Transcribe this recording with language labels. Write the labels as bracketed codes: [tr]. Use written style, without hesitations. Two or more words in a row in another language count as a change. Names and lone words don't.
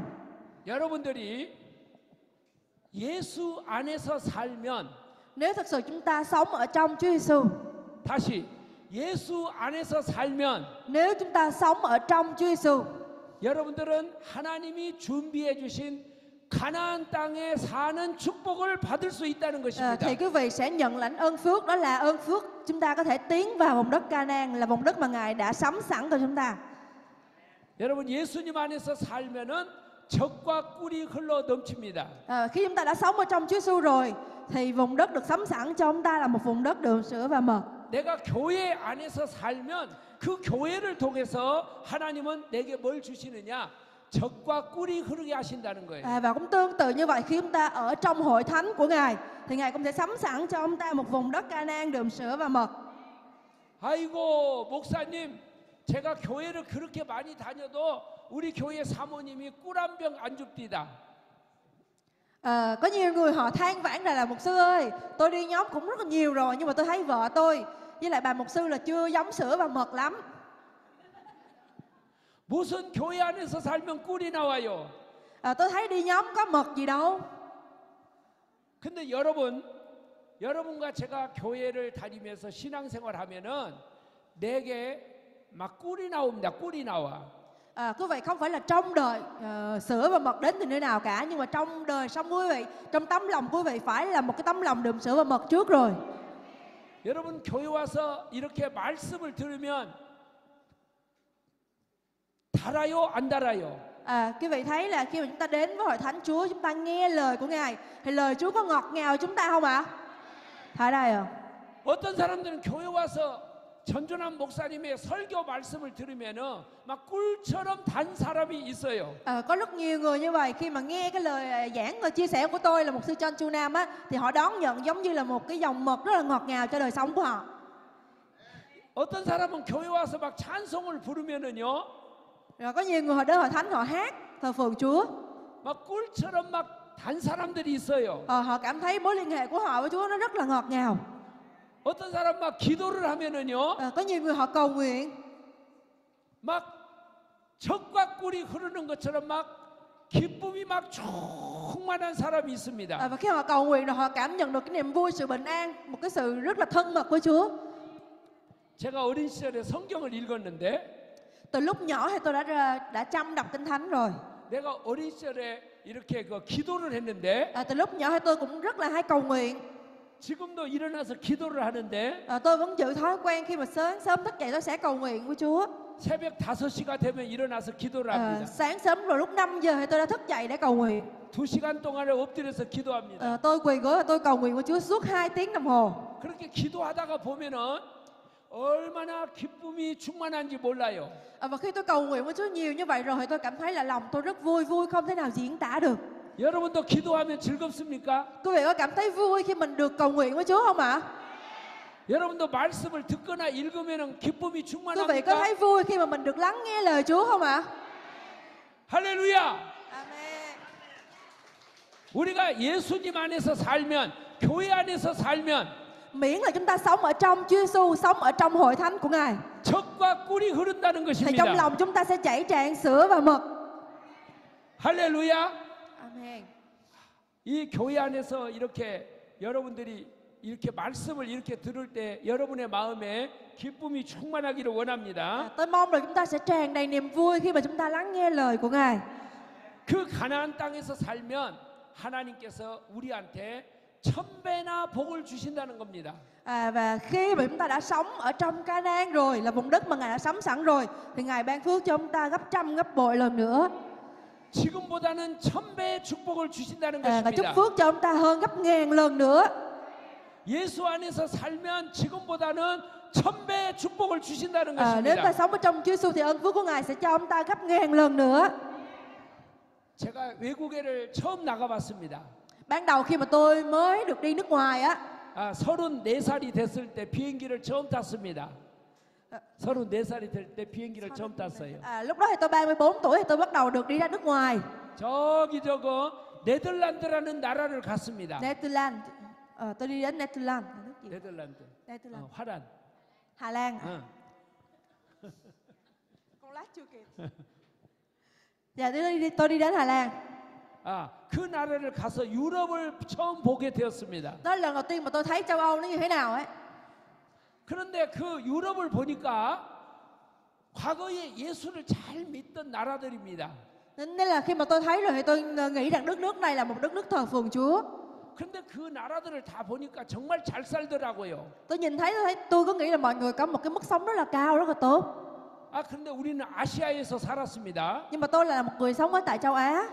[ko] 여러분들이 예수 안에서 살면 [vi] Nếu thật sự chúng ta sống ở trong Chúa Giêsu, [ko] 다시 예수 안에서 살면 [vi] nếu chúng ta sống ở trong Chúa Giêsu, [ko] 여러분들은 하나님이 준비해 주신 가나안 땅에 사는 축복을 받을 수 있다는 것입니다. [vi] thì quý vị sẽ nhận lãnh ơn phước, đó là ơn phước chúng ta có thể tiến vào vùng đất Canaan, là vùng đất mà Ngài đã sắm sẵn cho chúng ta. [ko] 여러분 예수님 안에서 살면은 젖과 꿀이 흘러 넘칩니다. [vi] Khi chúng ta đã sống ở trong Chúa Giêsu rồi thì vùng đất được sắm sẵn cho chúng ta là một vùng đất đượm sữa và mật. [ko] 내가 교회 안에서 살면 그 교회를 통해서 하나님은 내게 뭘 주시느냐? 젖과 꿀이 흐르게 하신다는 거예요. [vi] Và cũng tương tự như vậy, khi chúng ta ở trong hội thánh của Ngài thì Ngài cũng sẽ sắm sẵn cho chúng ta một vùng đất Canaan đượm sữa và mật. [ko] 아이고 목사님, 제가 교회를 그렇게 많이 다녀도 우리 교회 사모님이 꿀 한 병 안 줍디다. [vi] Có nhiều người họ than vãn là mục sư ơi, tôi đi nhóm cũng rất là nhiều rồi nhưng mà tôi thấy vợ tôi với lại bà mục sư là chưa giống sữa và mật lắm. [ko] 무슨 교회 안에서 살면 꿀이 나와요. [vi] Tôi thấy đi nhóm có mật gì đâu. [ko] 근데 여러분과 제가 교회를 다니면서 신앙생활 하면은 내게 막 꿀이 나옵니다. 꿀이 나와. [vi] Quý vị, không phải là trong đời sữa và mật đến từ nơi nào cả, nhưng mà trong đời sống quý vị, trong tấm lòng quý vị phải là một cái tấm lòng đượm sữa và mật trước rồi. [ko] 여러분 교회 와서 이렇게 말씀을 들으면 달아요, 안 달아요? [vi] Quý vị thấy là khi mà chúng ta đến với hội thánh Chúa, chúng ta nghe lời của Ngài, thì lời Chúa có ngọt ngào chúng ta không ạ? [ko] 달아요. 어떤 사람들은 교회 와서 전준환 목사님의 설교 말씀을 들으면은 막 꿀처럼 단 사람이 있어요. [vi] Có rất nhiều người như vậy, khi mà nghe cái lời giảng và chia sẻ của tôi là mục sư John Chu Nam á, thì họ đón nhận giống như là một cái dòng mật rất là ngọt ngào cho đời sống của họ. [ko] 어떤 사람은 교회 와서 막 찬송을 부르면은요, [vi] Rồi có nhiều người họ đến hội thánh họ hát thờ phượng Chúa, [ko] 막 꿀처럼 막 단 사람들이 있어요. [vi] họ cảm thấy mối liên hệ của họ với Chúa nó rất là ngọt ngào. [ko] 어떤 사람 막 기도를 하면은요, [vi] Có nhiều người họ cầu nguyện, [ko] 막 젖과 꿀이 흐르는 것처럼 막 기쁨이 막 충만한 사람이 있습니다. [vi] và khi họ cầu nguyện rồi họ cảm nhận được cái niềm vui, sự bình an, một cái sự rất là thân mật với Chúa. [ko] 제가 어린 시절에 성경을 읽었는데, [vi] Từ lúc nhỏ thì tôi đã chăm đọc Kinh Thánh rồi. [ko] 내가 어린 시절에 이렇게 그 기도를 했는데, [vi] Từ lúc nhỏ thì tôi cũng rất là hay cầu nguyện. [ko] 지금도 일어나서 기도를 하는데, [vi] Tôi vẫn giữ thói quen khi mà sớm thức dậy tôi sẽ cầu nguyện với Chúa. [ko] 새벽 5시가 되면 일어나서 기도를 합니다. [vi] Sáng sớm rồi lúc 5 giờ thì tôi đã thức dậy để cầu nguyện. [ko] 2시간 동안에 엎드려서 기도합니다. [vi] Tôi quỳ gối và tôi cầu nguyện với Chúa suốt 2 tiếng đồng hồ. [ko] 그렇게 기도하다가 보면은 얼마나 기쁨이 충만한지 몰라요. [vi] Và khi tôi cầu nguyện với Chúa nhiều như vậy rồi thì tôi cảm thấy là lòng tôi rất vui không thể nào diễn tả được. [ko] 여러분도 기도하면 즐겁습니까? [vi] Quý vị có cảm thấy vui khi mình được cầu nguyện với Chúa không ạ? [ko] 여러분도 말씀을 듣거나 읽으면 기쁨이 [vi] Quý vị có [ko] 충만합니까? [vi] thấy vui khi mà mình được lắng nghe lời Chúa không ạ? [ko] 할렐루야! [vi] Amen. [ko] 우리가 예수님 안에서 살면, 교회 안에서 살면 [vi] Miễn là chúng ta sống ở trong Chúa Giêsu, sống ở trong hội thánh của Ngài, [ko] 젖과 꿀이 흐른다는 [vi] thì trong [ko] 것입니다. [vi] lòng chúng ta sẽ chảy tràn sữa và mật. [ko] 할렐루야! [vi] Amen. [ko] 이 교회 안에서 이렇게 여러분들이 이렇게 말씀을 이렇게 들을 때 여러분의 마음에 기쁨이 충만하기를 원합니다. [vi] Tôi mong là chúng ta sẽ tràn đầy niềm vui khi mà chúng ta lắng nghe lời của Ngài. [ko] 그 가나안 땅에서 살면 하나님께서 우리한테 1000배나 복을 주신다는 겁니다. [vi] Và khi mà chúng ta đã sống ở trong Ca-na-an rồi, là vùng đất mà Ngài đã sắm sẵn rồi, thì Ngài ban phước cho chúng ta gấp trăm gấp bội lần nữa. [ko] 지금보다는 1000배의 축복을 주신다는 [vi] Và chúc [ko] 것입니다. [vi] phước cho chúng ta hơn gấp ngàn lần nữa. [ko] 예수 안에서 살면 지금보다는 1000배의 축복을 주신다는 [vi] Nếu ta [ko] 것입니다. [vi] sống ở trong Chúa Giêsu thì ơn phước của Ngài sẽ cho chúng ta gấp ngàn lần nữa. [ko] 제가 외국에를 처음 나가봤습니다. [vi] Ban đầu khi mà tôi mới được đi nước ngoài á, [ko] 34살이 됐을 때 비행기를 처음 탔습니다. 34살이 될 때 비행기를 처음 탔어요. [vi] lúc đó thì tôi 34 tuổi thì tôi bắt đầu được đi ra nước ngoài. [ko] 저기 저거 네덜란드라는 나라를 갔습니다. [vi] Netherlands. Tôi đi đến Netherlands. [ko] 네덜란드. [vi] Netherlands. [ko] 화란. [vi] Hà Lan. 어. Con lát chưa kịp. Dạ tôi đi đến Hà Lan. [ko] 그 나라를 가서 유럽을 처음 보게 되었습니다. [vi] Đó là lần đầu tiên mà tôi thấy châu Âu nó như thế nào ấy. [ko] 그런데 그 유럽을 보니까 과거에 예수를 잘 믿던 나라들입니다. [vi] Nên là khi mà tôi thấy rồi thì tôi nghĩ rằng đất nước này là một đất nước thờ phượng Chúa. [ko] 그런데 그 나라들을 다 보니까 정말 잘 살더라고요. [vi] Tôi nhìn thấy tôi có nghĩ là mọi người có một cái mức sống rất là cao, rất là tốt. [ko] 근데 우리는 아시아에서 살았습니다. [vi] Nhưng mà tôi là một người sống ở tại châu Á.